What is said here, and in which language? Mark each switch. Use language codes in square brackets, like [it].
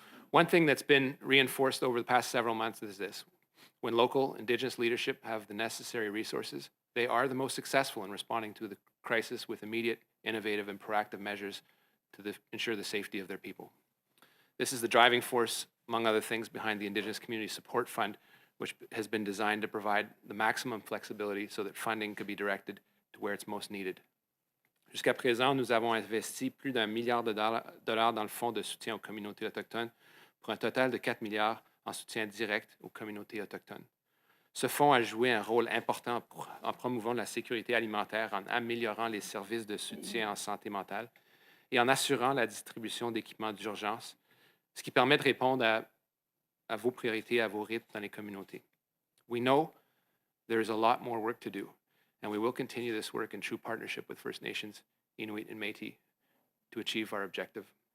[en] One thing that's been reinforced over the past several months is this. When local Indigenous leadership have the necessary resources, they are the most successful in responding to the crisis with immediate, innovative, and proactive measures to ensure the safety of their people. This is the driving force, among other things, behind the Indigenous Community Support Fund, which has been designed to provide the maximum flexibility so that funding could be directed to where it's most needed. [fr] Jusqu'à présent, nous avons investi plus d'1 milliard de dollars dans le fonds de soutien aux communautés autochtones pour un total de 4 milliards en soutien direct aux communautés autochtones. Ce fonds a joué un rôle important en promouvant la sécurité alimentaire, en améliorant les services de soutien en santé mentale et en assurant la distribution d'équipements d'urgence, ce qui permet de répondre à vos priorités, à vos rythmes dans les communautés. [en] We know there is a lot more work to do, and we will continue this work in true partnership with First Nations, Inuit, and Métis to achieve our objective.